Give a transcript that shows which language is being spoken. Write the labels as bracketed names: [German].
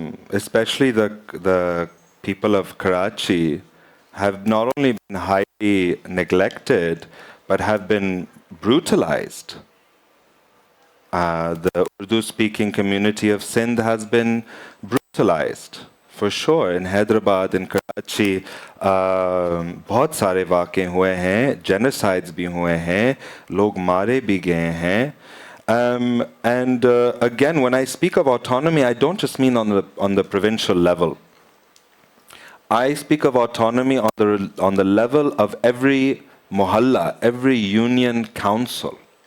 [English] Especially the people of Karachi have not only been highly neglected, but have been brutalized. The Urdu-speaking community of Sindh has been brutalized, for sure. In Hyderabad, in Karachi, [Urdu] بہت سارے واقع ہوئے ہیں, genocides بھی ہوئے ہیں, لوگ مارے بھی گئے ہیں. [English] And again, when I speak of autonomy, I don't just mean on the provincial level. I speak of autonomy on the level of every mohalla, every union council.